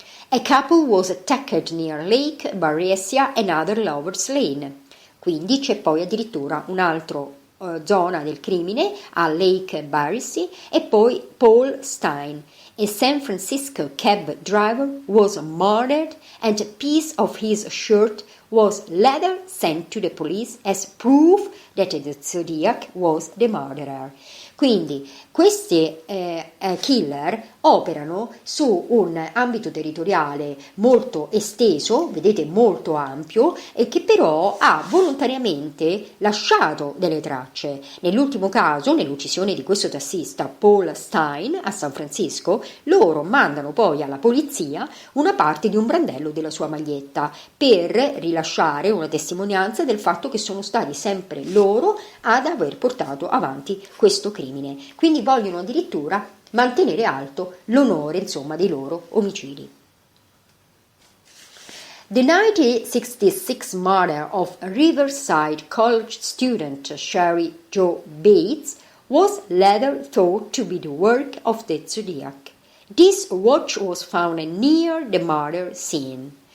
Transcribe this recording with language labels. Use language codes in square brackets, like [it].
[en] A couple was attacked near Lake Variegate, another lover's lane. [it] Quindi c'è poi addirittura un'altra zona del crimine a Lake Variegate, e poi Paul Stein. [en] A San Francisco cab driver was murdered and a piece of his shirt was later sent to the police as proof that the Zodiac was the murderer. [it] Quindi questi killer operano su un ambito territoriale molto esteso, vedete molto ampio, e che però ha volontariamente lasciato delle tracce. Nell'ultimo caso, nell'uccisione di questo tassista Paul Stein a San Francisco, loro mandano poi alla polizia una parte di un brandello della sua maglietta per rilasciare una testimonianza del fatto che sono stati sempre loro ad aver portato avanti questo crimine. Quindi vogliono addirittura mantenere alto l'onore, insomma, dei loro omicidi. [en] The 1966 murder of Riverside College student Sherry Jo Bates was later thought to be the work of the Zodiac. This watch was found near the murder scene.